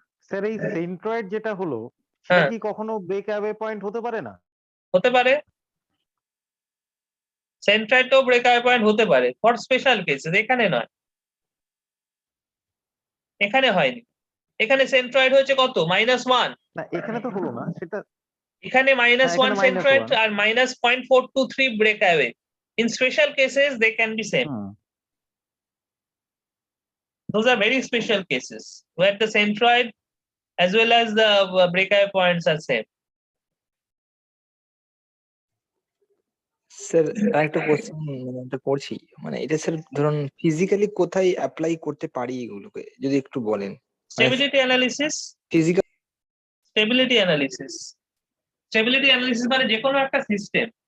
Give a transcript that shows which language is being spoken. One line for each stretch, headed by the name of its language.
Bangla: Sir এই centroid যেটা হলো সেটা কি কখনো ব্রেক অ্যাওয়ে পয়েন্ট হতে পারে না হতে পারে সেন্ট্রয়েডও ব্রেকআওয়ে পয়েন্ট হতে পারে
English: for special cases
Bangla: এখানে নয় এখানে হয়নি এখানে সেন্ট্রয়েড হয়েছে কত -1 না এখানে তো হলো না সেটা এখানে -1 centroid -1
English: আর -0.423 breakaway in special cases they can be same those are very special cases where the centroid as well as the breakaway points are same.
Bangla: Sir আরেকটা কোশ্চেন একটা করছি, মানে এটা স্যার ধরুন ফিজিক্যালি কোথায় অ্যাপ্লাই করতে পারি এগুলোকে যদি একটু বলেন।
English: Stability analysis, physical
Bangla: stability analysis, stability analysis মানে যে কোনো একটা সিস্টেম।